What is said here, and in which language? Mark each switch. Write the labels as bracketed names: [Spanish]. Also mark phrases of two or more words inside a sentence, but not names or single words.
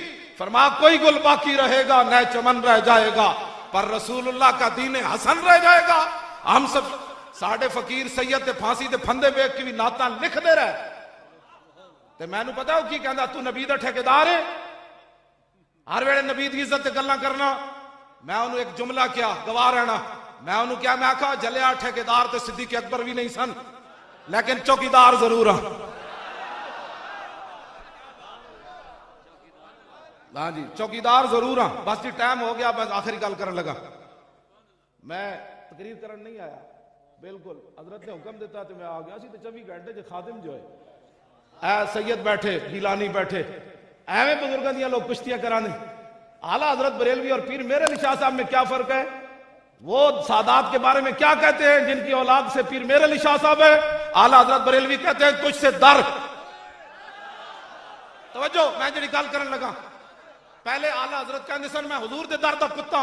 [Urdu] فرمایا کوئی گل باقی رہے گا, نئے چمن رہ جائے گا, پر رسول اللہ کا دین حسن رہ جائے گا. [Punjabi] ہم سب ساڑھے فقیر سید تے پھانسی دے پھندے بیٹھ کے بھی نعتاں لکھ دے رہے. تے میں نو پتا ہو کی کہندا تو نبی دا ٹھیکیدار ہے, ہر ویلے نبی دی عزت تے گلاں کرنا. میں انہوں ایک جملہ کیا گواہ رہنا, میں انہوں کیا میں آکھا جلیا ٹھیکیدار تے صدیق اکبر بھی نہیں سن, لیکن چوکیدار ضرور ہاں. ہاں جی چوکیدار ضرور ہاں. بس جی ٹائم ہو گیا, بس آخری گل کرن لگا. میں تقریر کرن نہیں آیا, بالکل حضرت نے حکم دیتا تو میں آ گیا. اسی تو 24 گھنٹے جو خادم جو ہے اے سید بیٹھے, گیلانی بیٹھے, ایویں بزرگاں دیاں لوگ کشتیاں کرانے. [Urdu] اعلیٰ حضرت بریلوی اور پیر میر علی شاہ صاحب میں کیا فرق ہے؟ وہ سادات کے بارے میں کیا کہتے ہیں جن کی اولاد سے پیر میر علی شاہ صاحب ہے؟ [Punjabi] اعلیٰ حضرت بریلوی [Urdu] کہتے ہیں تجھ سے در. [Punjabi] توجہ میں جڑی گل کرن لگا, پہلے اعلیٰ حضرت کہندے سن میں حضور دے در دا کتا.